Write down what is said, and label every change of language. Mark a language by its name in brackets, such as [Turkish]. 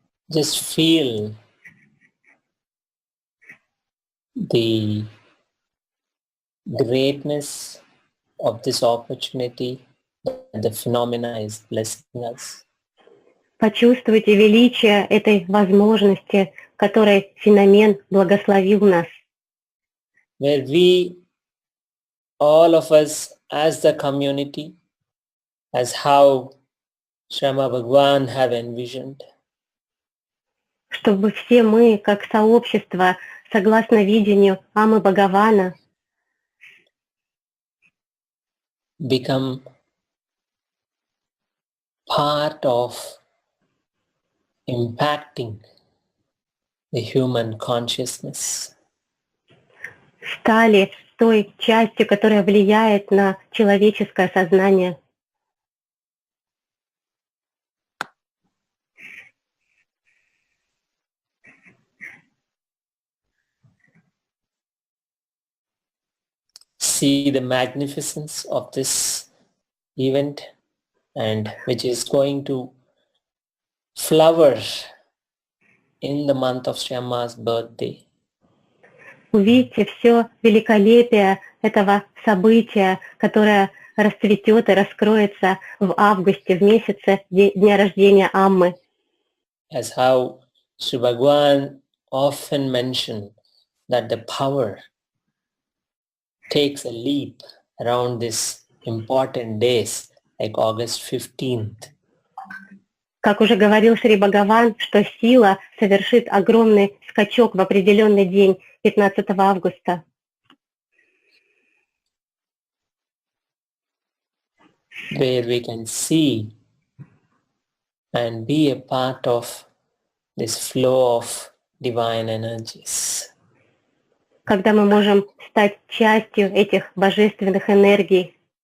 [English] Just feel the greatness of this opportunity that the phenomena is blessing us. [Russian] Почувствуйте величие этой возможности, которой феномен благословил нас. [English] Where we, all of us as the community, as how Shrama Bhagwan have envisioned, [Russian] Чтобы все мы, как сообщество, согласно видению Амы Бхагавана, [English] become part of impacting the human consciousness. [Russian] стали той частью, которая влияет на человеческое сознание. [English] See the magnificence of this event, and which is going to flower in the month of Shyama's birthday. [Russian] Увидьте все великолепие этого события, которое расцветет и раскроется в августе, в месяце дня рождения Аммы. [English] As how Sri Bhagwan often mentioned that the power takes a leap around these important days like August 15th. [Russian] Как уже говорил Шри Бхагаван, что сила совершит огромный скачок в определенный день, 15 августа. [English] Where we can see and be a part of this flow of divine energies. [Russian] Когда мы можем стать частью этих божественных энергий.